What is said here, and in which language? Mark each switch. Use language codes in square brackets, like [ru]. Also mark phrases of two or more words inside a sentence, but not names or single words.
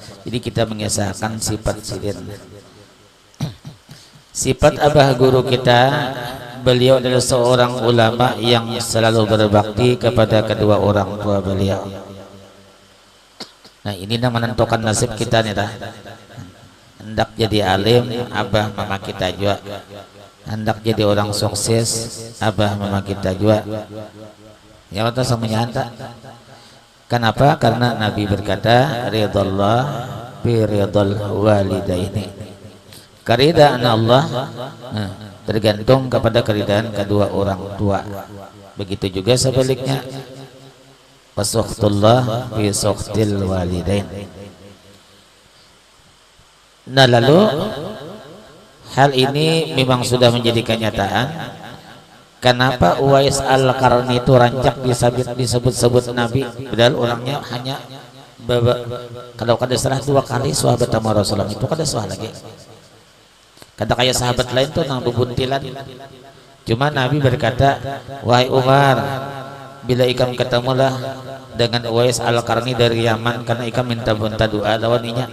[id] Jadi kita mengesahkan sifat sidin. Sifat abah guru kita, beliau adalah seorang ulama yang selalu berbakti kepada kedua orang tua beliau. Nah ini yang menentukan nasib kita nih dah. Hendak jadi alim, abah mama kita juga. Hendak jadi orang sukses, abah mama kita juga. Ya betul semuanya anda. Kenapa? Karena Nabi berkata, [ar] رضا الله برضا الوالدين. [id] Keridaan Allah tergantung kepada keridaan kedua orang tua. Begitu juga sebaliknya. [ar] وسخط الله بسخط الوالدين. [id] Nah lalu hal ini memang sudah menjadi kenyataan. Kenapa Uwais Al-Qarni itu rancak disebut-sebut Nabi, padahal orangnya hanya kalau kada salah 2 kali sahabat sama Rasulullah, itu kada salah lagi. [bjn] Kata kayak sahabat lain tuh nang bubuntilan. [id] Cuma Nabi berkata, wahai Umar, bila ikam ketemulah dengan Uwais Al-Qarni dari Yaman, karena ikam minta doa lawaninya.